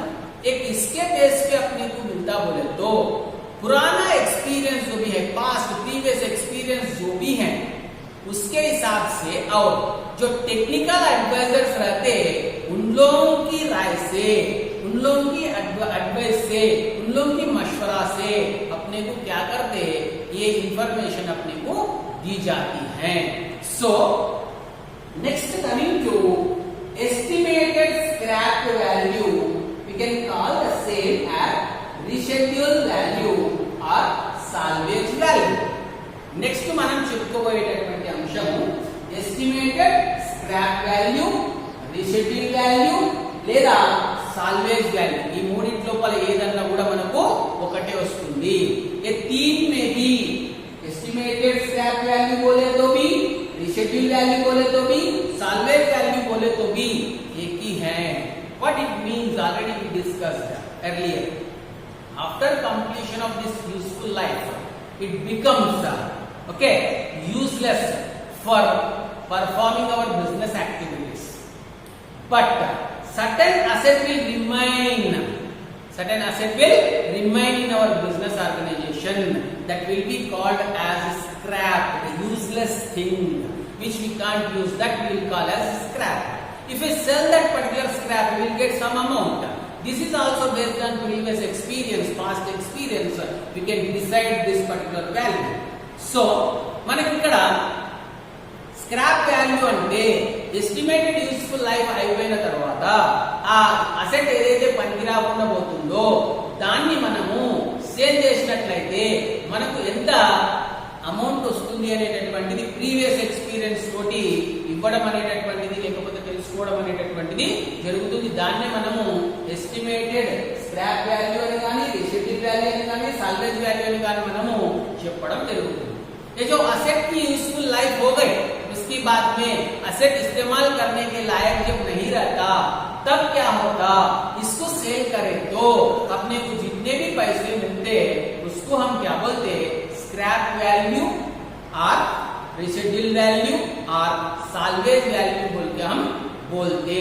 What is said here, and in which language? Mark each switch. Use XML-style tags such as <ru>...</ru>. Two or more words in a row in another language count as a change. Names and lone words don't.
<hi>एक इसके बेस पे अपने को मिलता बोले तो पुराना एक्सपीरियंस जो भी है,</hi> <en>past previous experience</en> <hi>जो भी है उसके हिसाब से और जो</hi> <en>technical advisers</en> <hi>रहते हैं उन लोगों की राय से, उन लोगों की एडवाइस से, उन लोगों की मशवरा से अपने को क्या करते हैं, ये इंफॉर्मेशन अपने को दी जाती हैं।</hi> <en>so next coming to estimated scrap value, we can call the same as reschedule value or salvage value.</en> <te>నెక్స్ట్ మనం చెప్పుకోబోయేటటువంటి అంశం</te> <en>estimated scrap value, reschedule value</en> <te>లేదా</te> <en>salvage value.</en> <te>ఈ మూడింటి లోపల ఏదన్నా కూడా మనకు ఒకటే వస్తుంది.</te> <hi>ये तीन में भी</hi> <en>estimated scrap value</en> <hi>बोले तो भी,</hi> <en>reschedule value</en> <hi>बोले तो भी,</hi> <en>salvage value</en> <hi>बोले तो भी एक ही है.</hi> <en>What it means already we discussed earlier. After completion of this useful life, it becomes useless for performing our business activities. But certain asset will remain in our business organization, that will be called as scrap, the useless thing which we can't use, that we will call as scrap. If we sell that particular scrap, we will get some amount. This is also based on previous experience, past experience. We can decide this particular value.</en> <te>So మనకి ఇక్కడ</te> <en>scrap value</en> <te>అంటే</te> <en>estimated useful life</en> <te>అయిపోయిన తర్వాత ఆ అసెట్ ఏదైతే పనికి రాకుండా పోతుందో దాన్ని మనము సేల్ చేసినట్లయితే మనకు ఎంత అమౌంట్ వస్తుంది అనేటటువంటిది</te> <en>previous experience</en> <te>తోటి ఇవ్వడం అనేటటువంటిది లేకపోతే తెలుసుకోవడం అనేటటువంటిది జరుగుతుంది. దాన్నే మనము</te> <en>estimated scrap value</en> <te>అని కానీ,</te> <en>reschedule value</en> <te>అని కానీ,</te> <en>salvage value</en> <te>అని కానీ మనము చెప్పడం జరుగుతుంది.</te> <hi>ये जो असेट की</hi> <en>useful life</en> <hi>हो गई, उसके बाद में असेट इस्तेमाल करने के लायक जब नहीं रहता तब क्या होता, इसको सेल करें तो अपने को जितने भी पैसे मिलते उसको हम क्या बोलते,</hi> <en>scrap value</en> <hi>और</hi> <en>reschedule value</en> <hi>और</hi> <en>salvage value</en> <hi>बोल के हम बोलते.</hi>